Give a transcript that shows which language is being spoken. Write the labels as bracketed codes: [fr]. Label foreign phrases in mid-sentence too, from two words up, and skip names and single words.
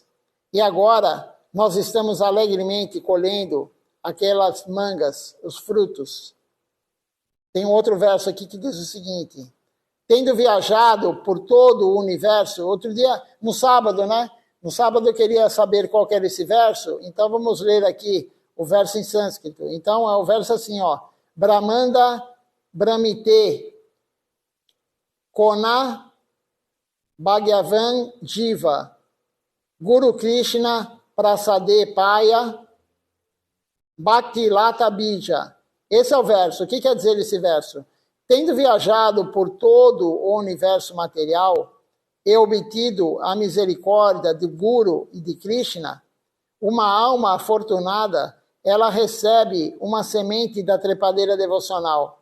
[pt] E agora nós estamos alegremente colhendo aquelas mangas, os frutos. Tem um outro verso aqui que diz o seguinte: tendo viajado por todo o universo, outro dia, no sábado, né? No sábado eu queria saber qual que era esse verso, então vamos ler aqui o verso em sânscrito. Então é o verso assim, ó: [bn] ব্রহ্মাণ্ড ভ্রমিতে কোন ভগবান জীব গুরু কৃষ্ণ প্রসাদে পায় ভক্তি লতা বীজ. [pt] Esse é o verso. O que quer dizer esse verso? Tendo viajado por todo o universo material e obtido a misericórdia de Guru e de Krishna, uma alma afortunada ela recebe uma semente da trepadeira devocional.